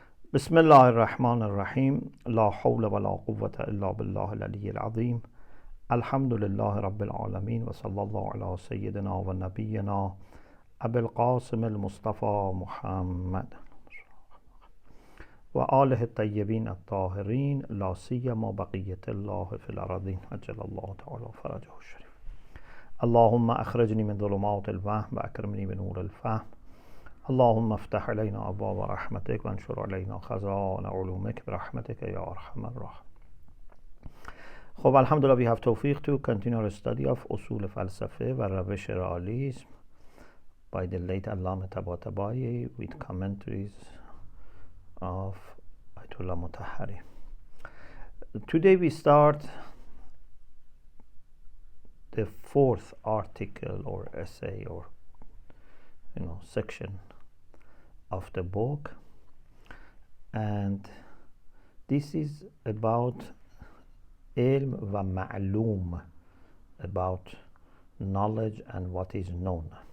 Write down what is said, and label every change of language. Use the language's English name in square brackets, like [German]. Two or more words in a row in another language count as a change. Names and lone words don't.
[Arabic] بسم الله الرحمن الرحیم لا حول ولا قوة الا بالله العلی العظیم الحمد لله رب العالمین و صلی الله علی سیدنا و نبینا ابی القاسم المصطفى محمد و آله الطیبین الطاهرین لا سیما بقیة الله فی الارضین عجل الله تعالی فرجه الشریف. اللهم اخرجنی من ظلمات الوهم و اکرمنی بنور الفهم. اللهم افتح علينا ابواب رحمتك وانشر علينا خزائن علومك برحمتك یا ارحم الراحمین. [English] خب الحمدلله we have توفیق to continue our study of اصول فلسفه و روش realism by the late علامه طباطبایی with commentaries of Ayatollah Mutahhari. Today we start the fourth article or essay or section of the book, and this is about [Arabic] علم و معلوم, [English] about knowledge and what is known.